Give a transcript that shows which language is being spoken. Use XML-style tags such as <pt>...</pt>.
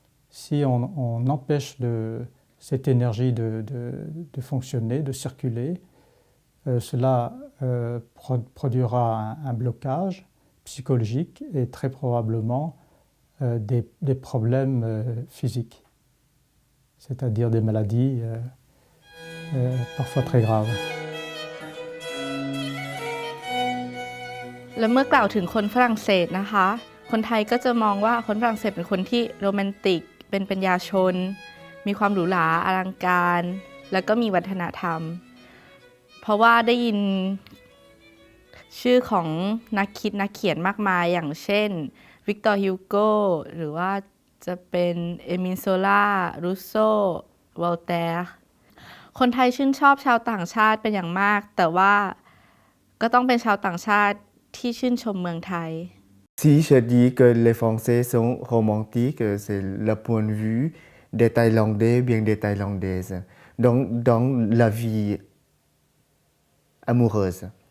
<fr>Si on empêche cette énergie de fonctionner, de circuler, cela produira un blocage psychologique et très probablement des problèmes physiques, c'est-à-dire des maladies parfois très graves.</fr> <th>แล้วเมื่อกล่าวถึงคนฝรั่งเศสนะคะคนไทยก็จะมองว่าคนฝรั่งเศสเป็นคนที่โรแมนติกเป็นปัญญาชนมีความหรูหราอลังการแล้วก็มีวัฒนธรรมเพราะว่าได้ยิน ชื่อของนักคิดนักเขียนมากมายอย่างเช่นวิกตอร์ฮิวโกหรือว่าจะเป็นเอมิล โซล่า รูโซ วอลแตร์คนไทยชื่นชอบชาวต่างชาติเป็นอย่างมากแต่ว่าก็ต้องเป็นชาวต่างชาติที่ชื่นชมเมืองไทย</th> <fr>Si je dis que les Français sont romantiques, c'est le point de vue des Thaïlandais, bien des Thaïlandaises, dans la vie amoureuse.</fr>